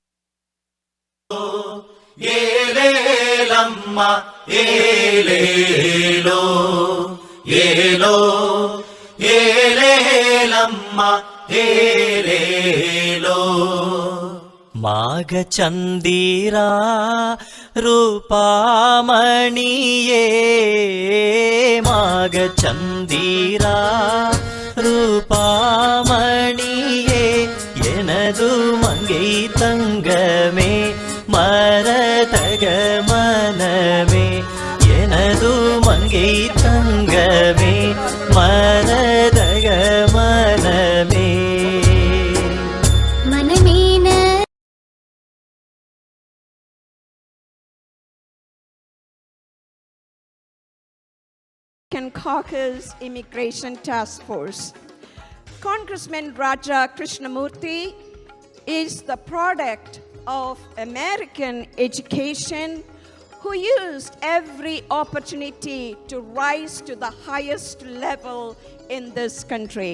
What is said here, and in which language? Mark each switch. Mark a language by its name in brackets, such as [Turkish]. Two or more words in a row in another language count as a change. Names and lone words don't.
[Malayalam] ഏലേലമ്മ ഏലേലോ ഏലോ ഏലേലമ്മ ഏലേലോ. മാഘചന്ദിരാ രൂപാമണിയേ മാഘചന്ദിരാ [Tamil] ரூபாமணியே எனது மங்கை தங்கமே மரதக மனமே எனது மங்கை தங்கமே மரதக மனமே. [English] Caucus Immigration Task Force. Congressman Raja Krishnamurthy is the product of American education who used every opportunity to rise to the highest level in this country.